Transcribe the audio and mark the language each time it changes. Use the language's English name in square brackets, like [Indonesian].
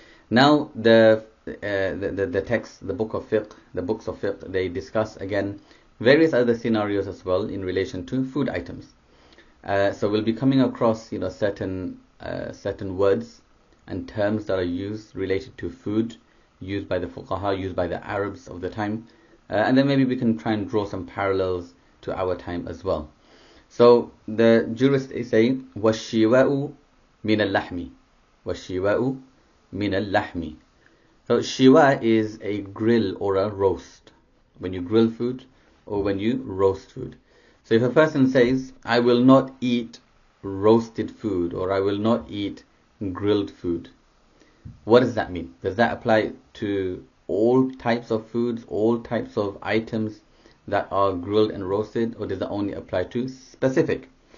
[English] Now the text, the books of fiqh, they discuss again various other scenarios as well in relation to food items. So we'll be coming across certain words and terms that are used related to food, used by the fuqaha, used by the Arabs of the time. And then maybe we can try and draw some parallels to our time as well. [Arabic] So the jurists say, وَالشِّوَاءُ مِنَ اللَّحْمِ وَالشِّوَاءُ مِنَ اللَّحْمِ. [English] So shiwa is a grill or a roast. When you grill food or when you roast food. So if a person says, I will not eat roasted food, or I will not eat grilled food, what does that mean? Does that apply to all types of foods, all types of items that are grilled and roasted, or does it only apply to specific?